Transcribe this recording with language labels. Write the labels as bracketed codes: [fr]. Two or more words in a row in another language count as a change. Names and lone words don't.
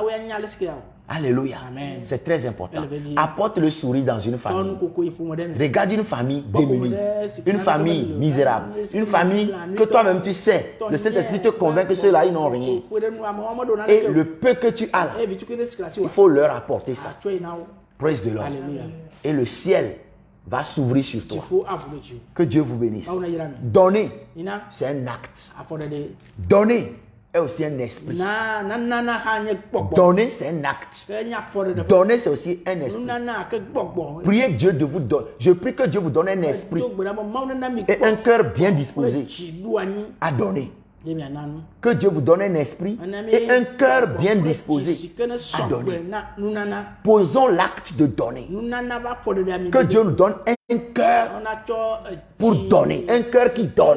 [fr] Alléluia. C'est très important. Apporte le sourire dans une famille. Regarde une famille démunie. Une famille misérable. Une famille que toi-même tu sais. Le Saint-Esprit te convainc que ceux-là, ils n'ont rien. Et le peu que tu as là, il faut leur apporter ça. [en] Praise the Lord. [fr] Et le ciel va s'ouvrir sur toi. Que Dieu vous bénisse. Donner, c'est un acte. Donner, est aussi un esprit. [ee] Na nana ha nye gbɔgbɔ. [fr] Donner, c'est un acte. [ee] Ke nya fɔ de. [fr] Donner, c'est aussi un esprit. [ee] Nana ke gbɔgbɔ. [fr] Priez Dieu de vous donner. Je prie que Dieu vous donne un esprit et un cœur bien disposé à donner. Que Dieu vous donne un esprit et un cœur bien disposé à donner. Posons l'acte de donner. Que Dieu nous donne un cœur pour donner, un cœur qui donne.